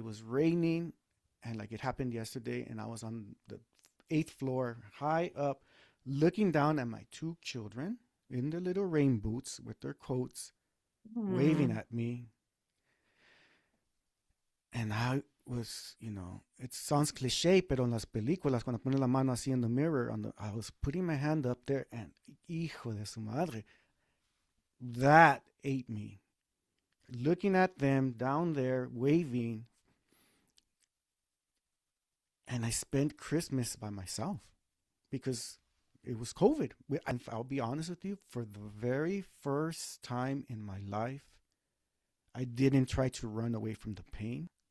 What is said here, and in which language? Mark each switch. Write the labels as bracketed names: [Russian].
[English] was raining, and like it happened yesterday, and I was on the eighth floor, high up, looking down at my two children in their little rain boots with their coats, waving Mm. at me. And I was, it sounds cliche, [Spanish] pero en las películas, cuando ponen la mano así [English] in the mirror, I was putting my hand up there, and [Spanish] hijo de su madre, [English] that ate me. Looking at them down there waving, and I spent Christmas by myself because it was COVID. And I'll be honest with you, for the very first time in my life, I didn't try to run away from the pain.